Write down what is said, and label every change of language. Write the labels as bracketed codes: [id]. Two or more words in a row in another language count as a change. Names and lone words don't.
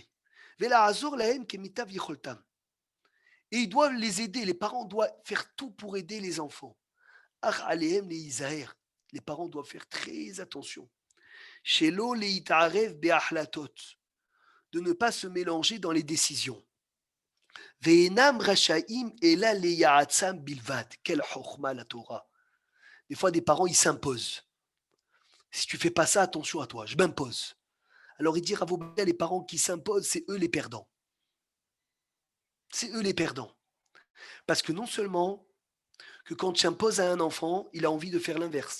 [fr] Et ils doivent les aider, les parents doivent faire tout pour aider les enfants. Les parents doivent faire très attention. De ne pas se mélanger dans les décisions. [he] ואינם רשאים אלא לייעצם בלבד. [fr] Quelle chokhma la Torah. Des fois, des parents, ils s'imposent. Si tu fais pas ça, attention à toi, je m'impose. Alors il dit Rav Obadia, les parents qui s'imposent, c'est eux les perdants. C'est eux les perdants. Parce que non seulement que quand tu imposes à un enfant, il a envie de faire l'inverse.